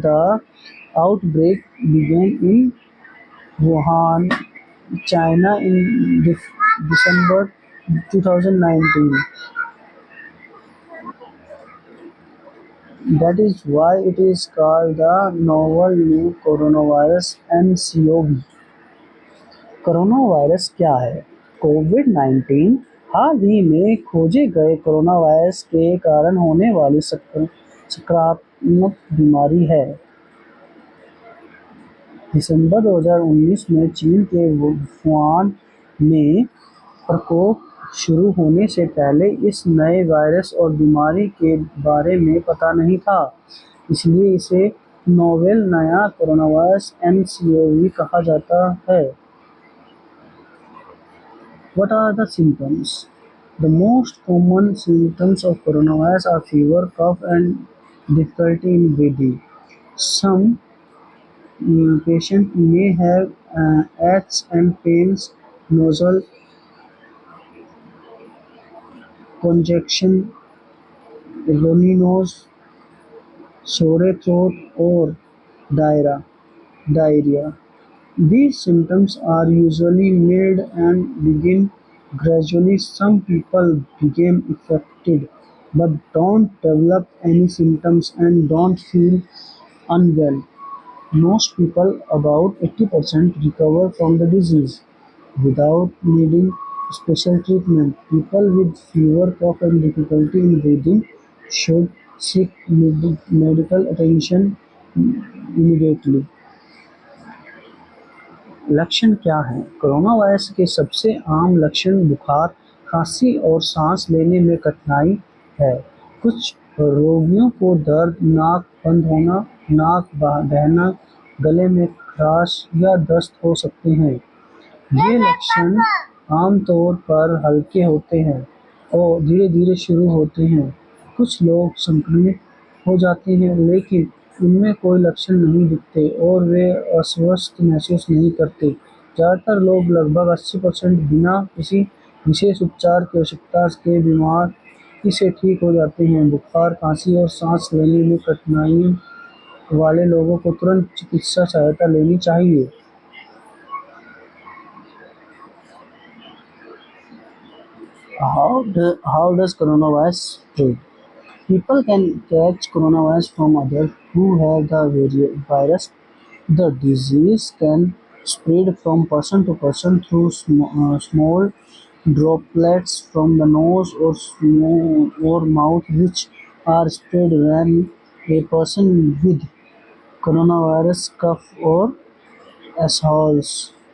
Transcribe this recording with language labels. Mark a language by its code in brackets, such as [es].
[en] The outbreak began in Wuhan, China in December 2019. That is why it is called the novel new coronavirus (nCoV). [hi] Corona virus क्या है? कोविड-19 हाल ही में खोजे गए corona virus के कारण होने वाली संक्रामक बीमारी है। दिसंबर 2019 में चीन के वुहान में प्रकोप शुरू होने से पहले इस नए वायरस और बीमारी के बारे में पता नहीं था, इसलिए इसे नोवेल नया कोरोना वायरस (nCoV) कहा जाता है। [en] What are the symptoms? The most common symptoms of coronavirus are fever, cough, and difficulty in breathing. Some patients may have aches and pains, nasal congestion, runny nose, sore throat, or diarrhea. These symptoms are usually mild and begin gradually. Some people become affected but don't develop any symptoms and don't feel unwell. Most people, about 80%, recover from the disease without needing special treatment. People with fever, cough, and difficulty in breathing should seek medical attention immediately. [hi] लक्षण क्या हैं? Corona virus के सबसे आम लक्षण बुखार, खांसी और सांस लेने में कठिनाई है। कुछ रोगियों को दर्द, नाक बंद होना, नाक बहना, गले में खराश या दस्त हो सकते हैं। ये लक्षण आमतौर पर हल्के होते हैं और धीरे-धीरे शुरू होते हैं। कुछ लोग संक्रमित हो जाते हैं लेकिन उनमें कोई लक्षण नहीं दिखते और वे अस्वस्थ महसूस नहीं करते। ज़्यादातर लोग, लगभग 80%, बिना किसी विशेष उपचार की आवश्यकता के बीमारी से ठीक हो जाते हैं। बुखार, खांसी और सांस लेने में कठिनाई वाले लोगों को तुरंत चिकित्सा सहायता लेनी चाहिए। [en] How does coronavirus spread? People can catch coronavirus from others who have the virus. The disease can spread from person to person through small droplets from the nose or mouth, which are spread when a person with coronavirus cough or Assholes.